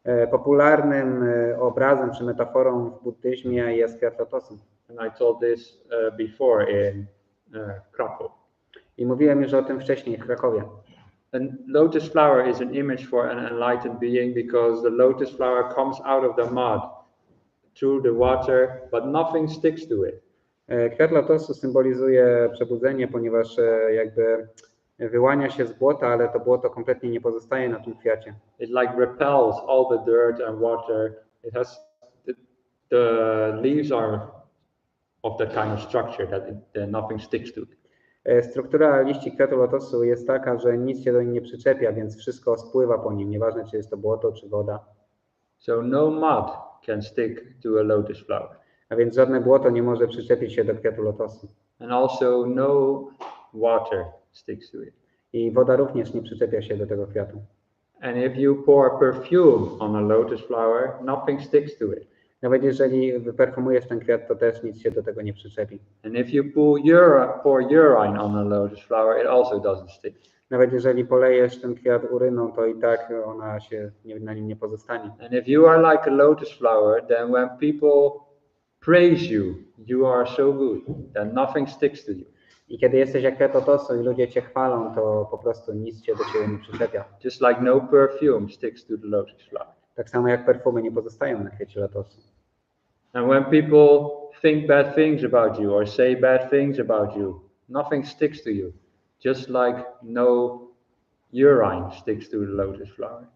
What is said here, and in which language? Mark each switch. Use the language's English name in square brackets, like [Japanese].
[Polish] Popularnym obrazem czy metaforą w buddyzmie jest kwiat lotosu. [English] And I told this before in Krakow. [Polish] I mówiłem już o tym wcześniej w Krakowie. [English] And lotus flower is an image for an enlightened being because the lotus flower comes out of the mud through the water, but nothing sticks to it. [Polish] Kwiat lotosu symbolizuje przebudzenie, ponieważ jakby wyłania się z błota, ale to błoto kompletnie nie pozostaje na tym kwiacie. [English] It like repels all the dirt and water. It has the leaves are of that kind of structure that nothing sticks to it. [Polish] Struktura liści kwiatu lotosu jest taka, że nic się do niej nie przyczepia, więc wszystko spływa po nim, nieważne czy jest to błoto czy woda. [English] So no mud can stick to a lotus flower. [Polish] A więc żadne błoto nie może przyczepić się do kwiatu lotosu. [English] And also no water sticks to it. [Polish] I woda również nie przyczepia się do tego kwiatu. [English] And if you pour perfume on a lotus flower, nothing sticks to it. [Polish] Nawet jeżeli wyperfumujesz ten kwiat, to też nic się do tego nie przyczepi. [English] And if you pour urine on a lotus flower, it also doesn't stick. [Polish] Nawet jeżeli polejesz ten kwiat uryną, to i tak ona się na nim nie pozostanie. [English] And if you are like a lotus flower, then when people praise you, you are so good that nothing sticks to you. [Polish] I kiedy jesteś jak kwiat lotosu i ludzie cię chwalą, to po prostu nic się do ciebie nie przyczepia. [English] Just like no perfume sticks to the lotus flower. [Polish] Tak samo jak perfumy nie pozostają na kwiecie lotosu. [English] And when people think bad things about you or say bad things about you, nothing sticks to you. Just like no urine sticks to the lotus flower.